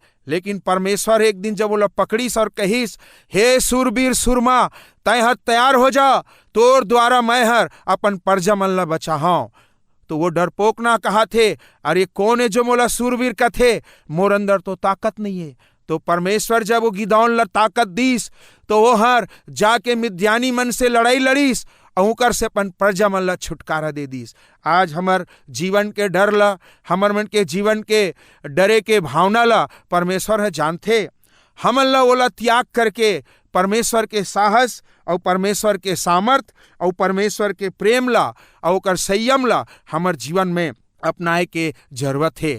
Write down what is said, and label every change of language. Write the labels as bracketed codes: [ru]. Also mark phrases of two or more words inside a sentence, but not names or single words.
[hne] लेकिन परमेश्वर एक दिन जब वो लोग पकड़ीस और कहीस, हे सूरबीर सुरमा, तय हर तैयार हो जा, तोर द्वारा मैं हर अपन प्रजा मन ला बचाऊं। तो वो डरपोक ना कहा थे, अरे कौन है जो मोला सूरवीर का थे, मोर अंदर तो ताकत नहीं है। तो परमेश्वर जब वो गिदौन ला ताकत दीस, तो वो हर जाके मिद्यानी मन से लड़ाई लड़ीस और से अपन प्रजा मन ला छुटकारा दे दीस। आज हमर जीवन के डर ला, हमर मन के जीवन के डरे के भावना ला परमेश्वर है जानते। हमन ला ओला त्याग करके परमेश्वर के साहस और परमेश्वर के सामर्थ और परमेश्वर के प्रेम ला और संयम ला हमर जीवन में अपनाए के जरूरत है।